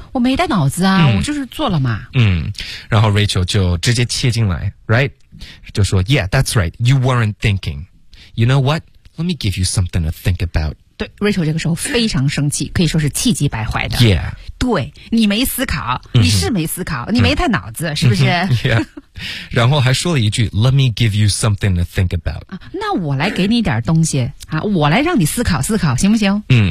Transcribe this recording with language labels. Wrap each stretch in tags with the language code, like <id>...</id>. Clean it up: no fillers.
<zh>我没带脑子啊、我就是做了嘛。然后 Rachel 就直接切进来</zh> <en>right，</en> <zh>就说</zh> <en>Yeah that's right， you weren't thinking， you know what， let me give you something to think about。</en> <zh>对， Rachel 这个时候非常生气，可以说是气急败坏的。</zh> <en>Yeah，</en> <zh>对，你没思考，你是没思考、你没带脑子、是不是？</zh> <en>Yeah，</en> <zh>然后还说了一句</zh> <en>Let me give you something to think about。</en> <zh>那我来给你点东西啊，我来让你思考思考行不行？</zh>